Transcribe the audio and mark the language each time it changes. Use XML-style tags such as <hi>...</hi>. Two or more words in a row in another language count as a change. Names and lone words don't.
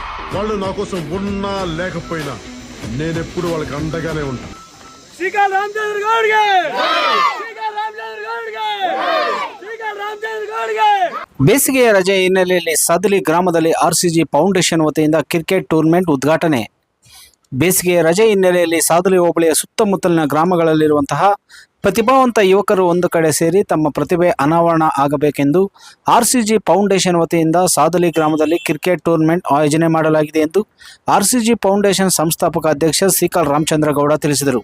<te>వాళ్ళు నా కోసం ఉన్నా లేకపోయినా నేనెప్పుడు వాళ్ళకి అండగానే ఉంటాను.</te> <kn>ಬೇಸಿಗೆಯ ರಜೆ ಹಿನ್ನೆಲೆಯಲ್ಲಿ ಸಾದಲಿ ಗ್ರಾಮದಲ್ಲಿ ಆರ್ಸಿಜಿ ಫೌಂಡೇಶನ್ ವತಿಯಿಂದ</kn> <en>cricket tournament</en> <kn>ಉದ್ಘಾಟನೆ. ಬೇಸಿಗೆಯ ರಜೆ ಹಿನ್ನೆಲೆಯಲ್ಲಿ ಸಾದಲಿ ಹೋಬಳಿಯ ಸುತ್ತಮುತ್ತಲಿನ ಗ್ರಾಮಗಳಲ್ಲಿರುವಂತಹ ಪ್ರತಿಭಾವಂತ ಯುವಕರು ಒಂದು ಕಡೆ ಸೇರಿ ತಮ್ಮ ಪ್ರತಿಭೆ ಅನಾವರಣ ಆಗಬೇಕೆಂದು ಆರ್ಸಿಜಿ ಫೌಂಡೇಶನ್ ವತಿಯಿಂದ ಸಾದಲಿ ಗ್ರಾಮದಲ್ಲಿ</kn> <en>cricket tournament</en> <kn>ಆಯೋಜನೆ ಮಾಡಲಾಗಿದೆ ಎಂದು ಆರ್ಸಿಜಿ ಫೌಂಡೇಶನ್ ಸಂಸ್ಥಾಪಕ ಅಧ್ಯಕ್ಷ ಸಿಕಲ್ ರಾಮಚಂದ್ರಗೌಡ ತಿಳಿಸಿದರು.</kn>